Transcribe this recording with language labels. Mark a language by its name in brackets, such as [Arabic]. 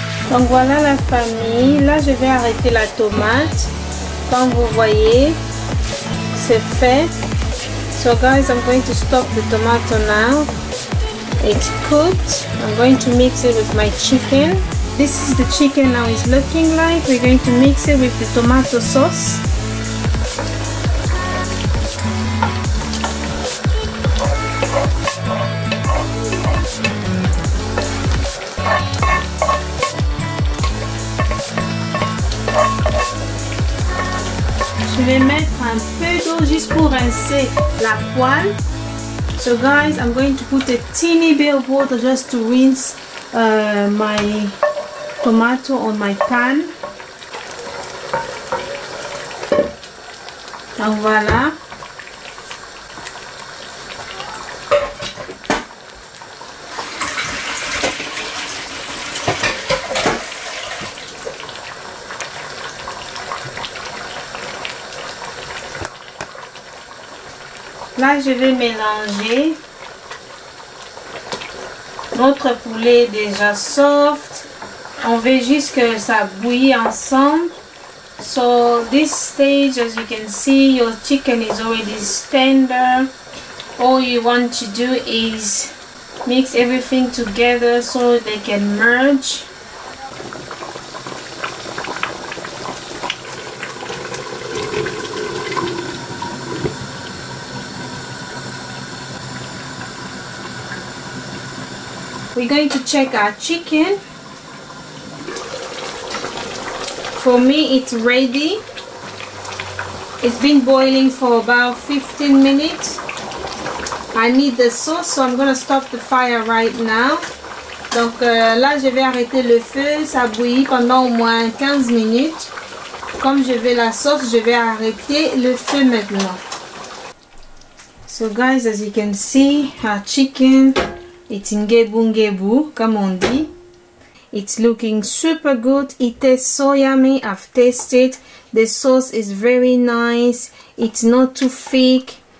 [French] Donc voilà la famille. Là je vais arrêter la tomate. Comme vous voyez, c'est fait. [English] So guys, I'm going to stop the tomato now. It's cooked. I'm going to mix it with my chicken. This is the chicken now it's looking like. We're going to mix it with the tomato sauce. [French] Je vais mettre un peu d'eau juste pour rincer la poêle. [English] So guys, I'm going to put a teeny bit of water just to rinse my tomato on my pan. [French] Donc voilà. Là, je vais mélanger. Notre poulet est déjà soft. On veut juste que ça bouillit ensemble. [English] So this stage, as you can see, your chicken is already tender. All you want to do is mix everything together so they can merge. We're going to check our chicken. For me, it's ready. It's been boiling for about 15 minutes. I need the sauce, so I'm gonna stop the fire right now. [French] Donc là, je vais arrêter le feu. Ça bouillit pendant au moins 15 minutes. Comme je veux la sauce, je vais arrêter le feu maintenant. [English] So guys, as you can see, our chicken, it's ngebu, [French] comme on dit. [English] It's looking super good. It tastes so yummy. I've tasted. The sauce is very nice. It's not too thick.